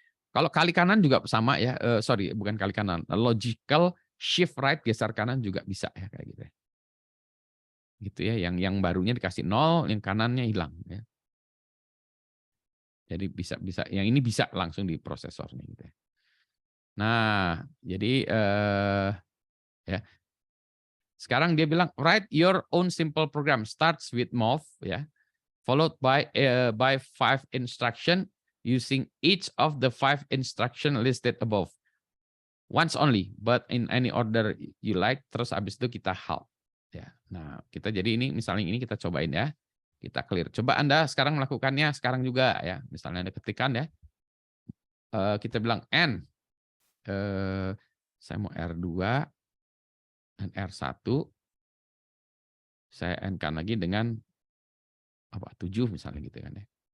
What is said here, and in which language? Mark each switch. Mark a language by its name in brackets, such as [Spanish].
[Indonesian] Kalau kali kanan juga sama ya, sorry bukan kali kanan, logical shift right geser kanan juga bisa ya kayak gitu ya. Gitu ya, yang barunya dikasih 0, yang kanannya hilang ya. Jadi bisa yang ini bisa langsung di prosesornya gitu ya. Nah, jadi ya. Sekarang dia bilang [English] write your own simple program starts with move ya, followed by 5 instruction using each of the 5 instruction listed above. Once only, but in any order you like. [Indonesian] Terus habis itu kita halt. Ya. Nah, kita jadi ini misalnya ini kita cobain ya. Kita clear. Coba Anda sekarang melakukannya sekarang juga ya. Misalnya Anda ketikkan ya. Kita bilang N. Saya mau R2 dan R1. Saya N-kan lagi dengan 7 misalnya gitu kan ya.